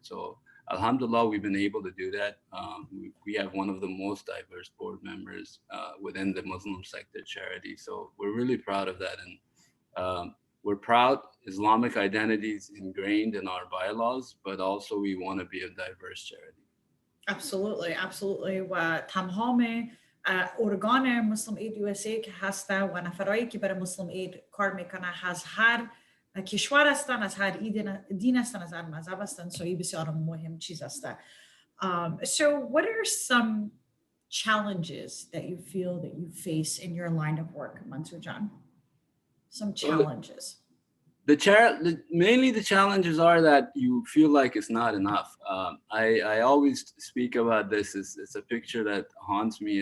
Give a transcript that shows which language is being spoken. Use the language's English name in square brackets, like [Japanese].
[English] So Alhamdulillah, we've been able to do that. We have one of the most diverse board members within the Muslim sector charity. So we're really proud of that. And we're proud Islamic identities ingrained in our bylaws, but also we want to be a diverse charity. Absolutely, absolutely. [Persian] و تمام ارگان مسلم اید یو اس ای که هسته و نفرایی که برای مسلم اید کار میکنه از هر کشور هستن، از هر دین هستن، از هر مذهب هستن. So این بسیار مهم چیز هسته. [English] So what are some challenges that you feel that you face in your line of work, Mansoor Jan? Some So challenges. mainly the challenges are that you feel like it's not enough. I always speak about this. It's a picture that haunts me.